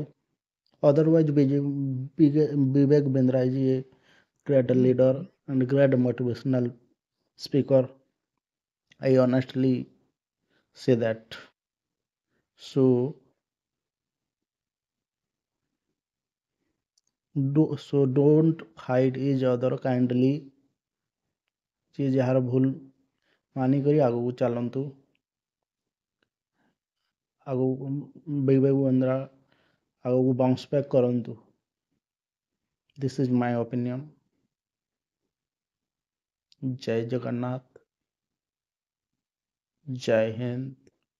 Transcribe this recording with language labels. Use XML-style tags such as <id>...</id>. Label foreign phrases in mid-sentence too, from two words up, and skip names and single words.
<en>Otherwise, Vivek Bindra is a great leader and great motivational speaker. I honestly say that. So don't fight each other kindly.</en> <or>ଯିଏ ଯାହାର ଭୁଲ ମାନିକରି ଆଗକୁ ଚାଲନ୍ତୁ। ଆଗକୁ ବିବେକ ବିନ୍ଦ୍ରା ଆଗକୁ</or> <en>bounce back</en> <or>କରନ୍ତୁ।</or> <en>This is my opinion.</en> <or>ଜୟ ଜଗନ୍ନାଥ, ଜୟ ହିନ୍ଦ।</or>